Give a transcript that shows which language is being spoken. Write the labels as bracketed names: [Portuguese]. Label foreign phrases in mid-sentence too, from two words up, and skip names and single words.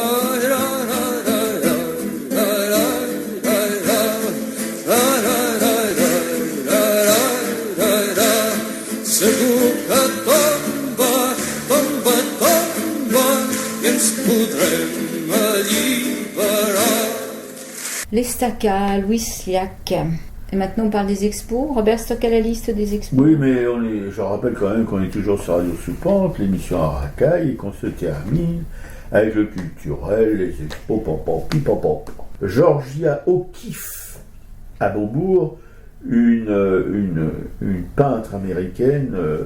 [Catalan] Segur que tomba, tomba, tomba i ens podrem alliberar. Les Stacca, Louis Liac. [French] Et maintenant on parle des expos. Robert Stock à la liste des expos. Oui, mais je rappelle quand même qu'on est toujours sur Radio Sous-Pente, l'émission à Racaille, et qu'on se termine avec le culturel, les expos, pop. Georgia O'Keeffe, à Beaubourg, une peintre américaine.